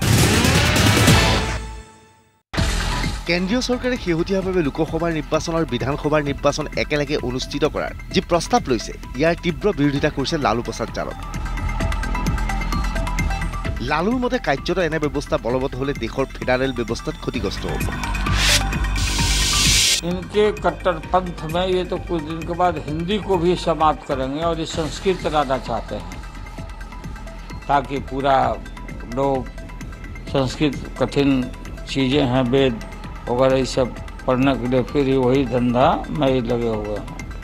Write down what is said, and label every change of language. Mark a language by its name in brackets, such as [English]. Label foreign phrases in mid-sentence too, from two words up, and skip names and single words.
[Assamese] কেন্দ্ৰীয় চৰকাৰে শেহতীয়াভাৱে লোকসভাৰ নিৰ্বাচন আৰু বিধানসভাৰ নিৰ্বাচন একেলগে অনুষ্ঠিত কৰাৰ যি প্ৰস্তাৱ লৈছে, ইয়াৰ তীব্ৰ বিৰোধিতা কৰিছে লালু প্ৰসাদ যাদৱ। লালুৰ মতে কাৰ্যত এনে ব্যৱস্থা বলবৎ হ'লে দেশৰ ফেডাৰেল ব্যৱস্থাত ক্ষতিগ্ৰস্ত হ'ব। [Hindi] इनके कट्टरपंथ में ये तो कुछ दिन के बाद हिंदी को भी समाप्त करेंगे और ये संस्कृत लाना चाहते हैं, ताकि पूरा लोग संस्कृत कठिन चीज़ें हैं, वेद वगैरह ये सब पढ़ने के लिए फिर वही धंधा में ही लगे हुए हैं।